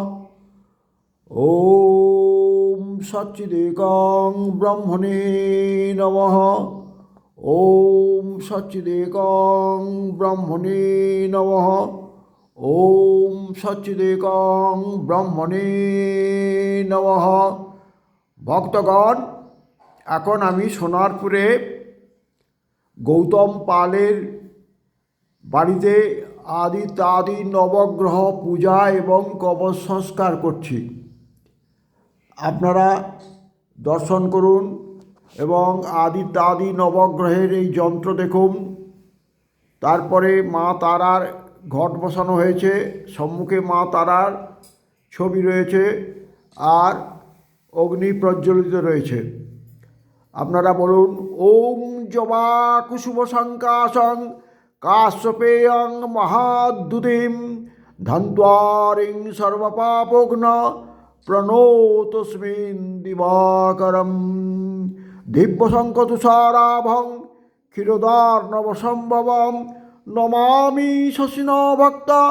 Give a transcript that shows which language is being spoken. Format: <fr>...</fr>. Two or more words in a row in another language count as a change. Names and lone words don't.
<sa>ॐ सच्चिदेकं ब्रह्मणे नमः। ॐ सच्चिदेकं ब्रह्मणे नमः। ॐ सच्चिदेकं ब्रह्मणे नमः।</sa> <bn>ভক্তগণ, এখন আমি সোনারপুরে গৌতম পালের বাড়িতে আদি নবগ্রহ পূজা এবং কবচ সংস্কার করছি। আপনারা দর্শন করুন এবং আদি নবগ্রহের এই যন্ত্র দেখুন। তারপরে মা তারার ঘট বসানো হয়েছে, সম্মুখে মা তারার ছবি রয়েছে আর অগ্নি প্রজ্বলিত রয়েছে। আপনারা বলুন,</bn> <sa>ওম জবা কুসুম সংকাশং কাশ্যপেয়ং মহাদ্যুতিম ধন্ত্বারিং সর্বপাপঘ্ন প্রণতস্মিন দিবাকরম দিব্যশঙ্খতুষারাভং ক্ষীরোদার্ণবসম্ভবম নমামি শশিন ভক্ত</sa>